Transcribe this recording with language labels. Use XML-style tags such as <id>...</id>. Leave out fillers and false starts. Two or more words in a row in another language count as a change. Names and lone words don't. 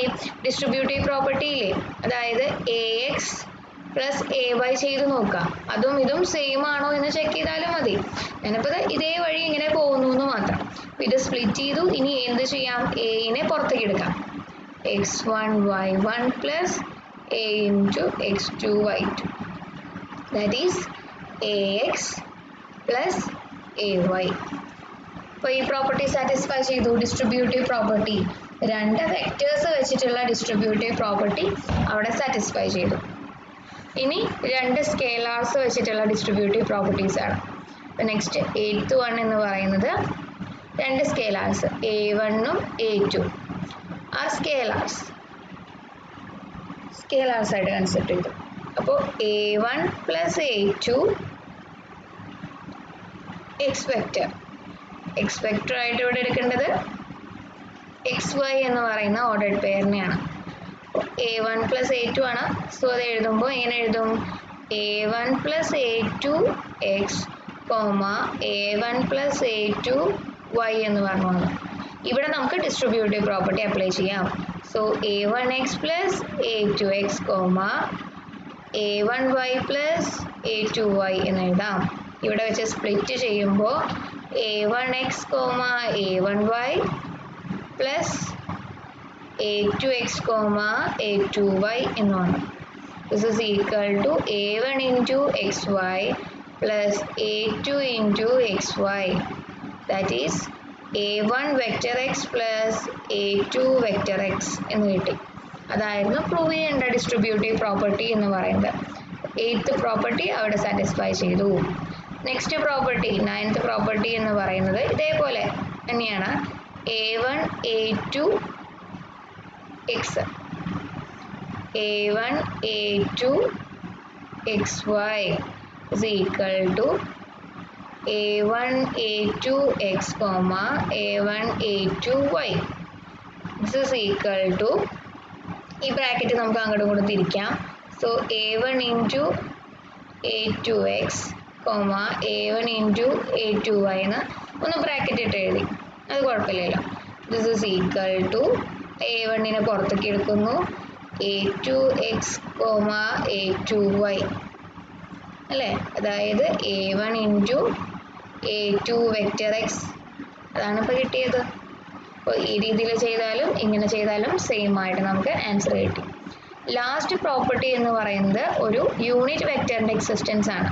<en>distributive property</en> <ml>ഇല്ലേ, അതായത്</ml> <en>AX plus AY</en> <ml>ചെയ്ത് നോക്കാം. അതും ഇതും സെയിം ആണോ എന്ന് ചെക്ക് ചെയ്താലും മതി. ഞാനിപ്പോൾ ഇതേ വഴി ഇങ്ങനെ പോകുന്നു എന്ന് മാത്രം. ഇത് സ്പ്ലിറ്റ് ചെയ്തു. ഇനി എന്ത് ചെയ്യാം? എനെ പുറത്തേക്ക് എടുക്കാം.</ml> <en>x1 y1 plus a into x2 y2. That is AX plus AY.</en> <ml>അപ്പോൾ ഈ</ml> <en>property satisfy</en> <ml>ചെയ്തു.</ml> <en>distributive property,</en> <ml>2 വെക്ടേഴ്സ് വെച്ചിട്ടുള്ള</ml> <en>distributive property</en> <ml>അവിടെ സാറ്റിസ്ഫൈ ചെയ്തു. ഇനി 2 സ്കേലാർസ് വെച്ചിട്ടുള്ള</ml> <en>distributive properties</en> <ml>ആണ്. അപ്പോൾ</ml> <en>next 8th one</en> <ml>എന്ന് പറയുന്നത് 2 സ്കേലാർസ് A1 ഉം A2 ആ സ്കേലാർസ് ആയിട്ട് കൺസിഡർ ചെയ്തു. അപ്പോൾ</ml> <en>A1 plus A2 x vector</en> <ml>ആയിട്ട് ഇവിടെ എടുക്കേണ്ടത് XY എന്ന് പറയുന്ന ഓർഡർഡ് പെയറിനെയാണ്.</ml> <en>A1 plus A2</en> <ml>ആണ്. സോ അത് എഴുതുമ്പോൾ എങ്ങനെ എഴുതും?</ml> <en>A1 plus A2 x, A1 plus A2 y</en> <ml>എന്ന് പറഞ്ഞു. ഇവിടെ നമുക്ക്</ml> <en>distributive property apply</en> <ml>ചെയ്യാം.</ml> <en>സോ A1x plus A2x, a1y പ്ലസ് a2y</en> <ml>എന്ന് എഴുതാം. ഇവിടെ വെച്ച് സ്പ്ലിറ്റ് ചെയ്യുമ്പോൾ</ml> <en>a1x a1y plus a2x a2y</en> <ml>എന്നാണ്.</ml> <en>This is equal to a1 into xy plus a2 into xy. That is a1 vector x plus a2 vector x</en> <ml>എന്ന് കിട്ടി. അതായിരുന്നു പ്രൂവ് ചെയ്യേണ്ട</ml> <en>distributive property</en> <ml>എന്ന് പറയുന്നത്. 8th പ്രോപ്പർട്ടി അവിടെ സാറ്റിസ്ഫൈ ചെയ്തു.</ml> <en>next property 9th property</en> <ml>എന്ന് പറയുന്നത് ഇതേപോലെ തന്നെയാണ്.</ml> <en>a1 a2 x a1 a2 xy is equal to a1 a2 x a1 a2y. This is equal to</en> <ml>ഈ ബ്രാക്കറ്റ് നമുക്ക് അങ്ങോട്ടും ഇങ്ങോട്ടും തിരിക്കാം. സോ</ml> <en>a1 into a2x a1 into a2y</en> <ml>എന്ന് ഒന്ന് ബ്രാക്കറ്റ് ഇട്ട് എഴുതി, അത് കുഴപ്പമില്ലല്ലോ.</ml> <en>this is equal to</en> <ml>a1നെ പുറത്തേക്ക് എടുക്കുന്നു, a2x a2y അല്ലേ, അതായത്</ml> <en>a1 into a2 vector x,</en> <ml>അതാണ് ഇപ്പോൾ കിട്ടിയത്. അപ്പോൾ ഈ രീതിയിൽ ചെയ്താലും ഇങ്ങനെ ചെയ്താലും സെയിം ആയിട്ട് നമുക്ക് ആൻസർ കിട്ടി.</ml> <en>last property</en> <ml>എന്ന് പറയുന്നത് ഒരു യൂണിറ്റ് വെക്റ്ററിൻ്റെ എക്സിസ്റ്റൻസ് ആണ്.</ml>